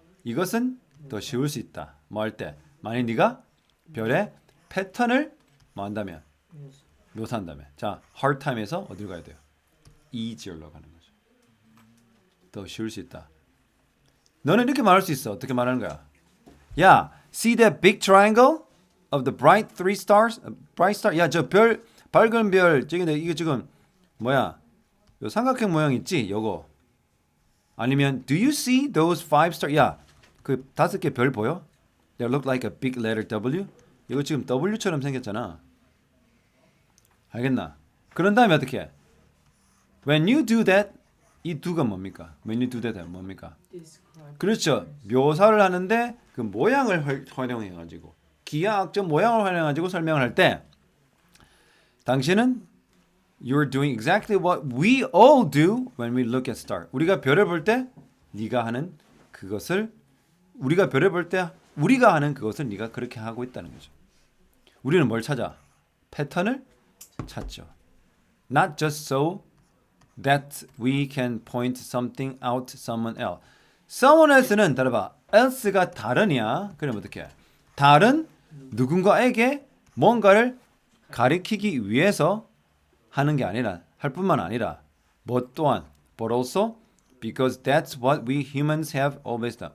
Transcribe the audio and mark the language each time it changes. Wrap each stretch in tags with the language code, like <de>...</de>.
<ko>이것은 더 쉬울 수 있다. 뭐 할 때? 만약 네가 별의 패턴을 뭐 한다면? 묘사한다면. 자, hard time에서 어디로 가야 돼요? easier로 가는 거죠. 더 쉬울 수 있다. 너는 이렇게 말할 수 있어. 어떻게 말하는 거야? 야,</ko> <en>see that big triangle of the bright three stars? bright star.</en> <ko>야, 저 별 밝은 별 저기 이게 지금 뭐야? 요 삼각형 모양 있지? 요거. 아니면</ko> <en>do you see those five star?</en> <ko>야, 그 5개 별 보여?</ko> <en>They look like a big letter W.</en> <ko>이거 지금 W처럼 생겼잖아. 알겠나? 그런 다음에 어떻게 해?</ko> <en>When you do that,</en> <ko>이 do가 뭡니까?</ko> <en>When you do that</en> <ko>뭡니까? 그렇죠. 묘사를 하는데 그 모양을 활용해가지고 기하학적 모양을 활용해가지고 설명을 할 때 당신은</ko> <en>you're doing exactly what we all do when we look at star.</en> <ko>우리가 별을 볼 때 네가 하는 그것을 우리가 별을 볼 때 우리가 하는 그것을 네가 그렇게 하고 있다는 거죠. 우리는 뭘 찾아? 패턴을 찾죠.</ko> <en>Not just so that we can point something out to someone else. someone else는</en> <ko>따라봐. else가 다르냐? 그럼 어떻게? 다른 누군가에게 뭔가를 가리키기 위해서 하는 게 아니라 할 뿐만 아니라 뭐 또한</ko> <en>but also because that's what we humans have always done.</en>